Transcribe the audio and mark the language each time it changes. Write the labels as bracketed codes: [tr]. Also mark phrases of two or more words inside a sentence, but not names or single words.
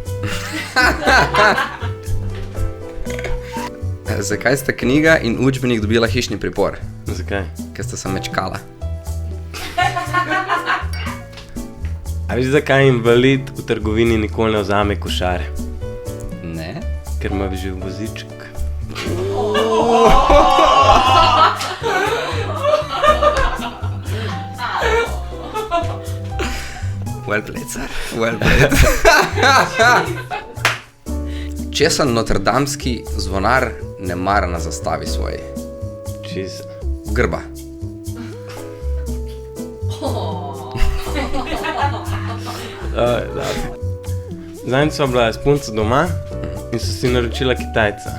[sl] Zakaj sta knjiga in učbenik dobila hišni pripor? Zakaj? Ker sta se mečkala. A veš, zakaj invalid v trgovini nikoli ne vzame košare? Ne. Ker ima že voziček. [en] Well played, sir. Well played. [sl] Česa notrdamski zvonar ne mara na zastavi svoji? Čez. Grba. Zanjič sva bila s punco doma in so si naročila Kitajca.